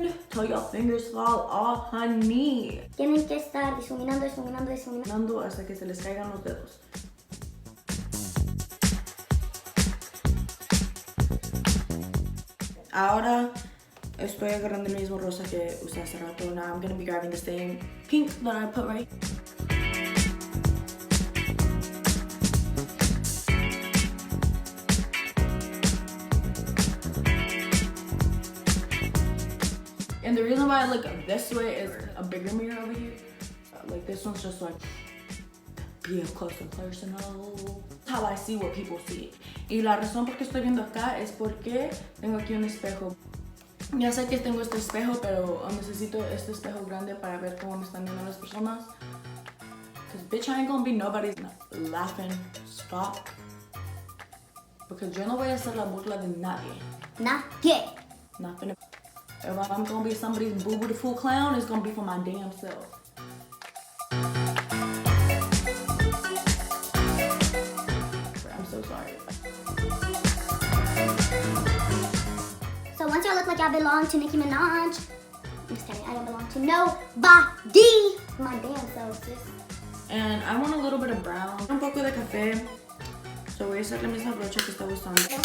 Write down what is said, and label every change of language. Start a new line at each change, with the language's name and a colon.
English: Till your fingers fall off, honey.
Spanish: Tienen que estar difuminando. Hasta que se les caigan los dedos. Ahora estoy agarrando el mismo rosa que usé hace rato.
English: Now I'm going to be grabbing the same pink that I put right. And the reason why I look this way is a bigger mirror over here. Like this one's just like be up close and personal. How I see what people see.
Spanish: Y la razón por qué estoy viendo acá es porque tengo aquí un espejo. Ya sé que tengo este espejo, pero necesito este espejo grande para ver cómo me están viendo las personas.
English: Cause bitch, I ain't gonna be nobody's laughing stock.
Spanish: Because yo no voy a hacer la burla de nadie.
English: Nothing. If I'm gonna be somebody's boo-boo the fool clown, it's gonna be for my damn self. I'm so sorry. So once y'all look like y'all belong to Nicki Minaj, I'm just kidding, I don't belong to nobody. My damn self, sis. And I want a little bit of brown.
Spanish: Un poco de café. So voy a usar la misma brocha que estaba usando.